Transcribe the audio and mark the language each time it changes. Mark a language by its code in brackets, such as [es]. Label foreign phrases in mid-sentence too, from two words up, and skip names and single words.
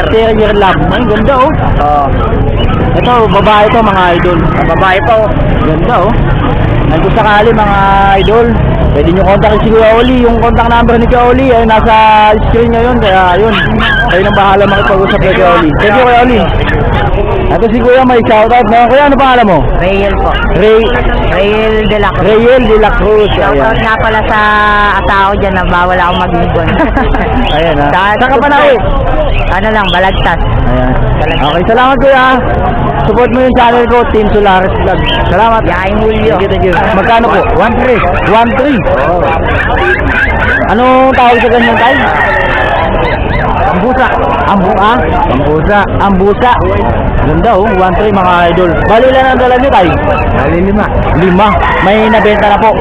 [tl] Terrier Lab. Ay, ganda, oh. Oo. Ito, babae to mga idol. Babae pa, oh. Ganda, oh. Nandito sakali mga idol. Pwede nyo kontakin si Kuya Oli. Yung contact number ni Kuya Oli ay nasa screen ngayon. Kaya yun, kayo nang bahala makipag-usap kay Kuya Oli. [en] Thank you Kuya Oli. [tl] Ito si Kuya may shoutout na. Kuya, ano pangalan mo? Rael po. Rael de la Cruz. Rayel de la Cruz. Shoutout Ayan. nga pala sa asawa dyan na bawal ako magligon. Ayan ha. Saan Saan ka pa na eh? Ano lang, balagtas. Ayan. Okay, salamat Kuya. Support mo yung channel ko, Team Solaris Vlog. Salamat. Yain Julio. [en] Thank you. [tl] Magkano po? 1.3. 1.3. Oh. Anong tawag sa ganyan tayo? Ambusa. Ambusa. Ambusa. Ganda oh, 1.3 mga idol. Bali lang ang dala nyo tayo? Bali 5. 5. May nabenta na po.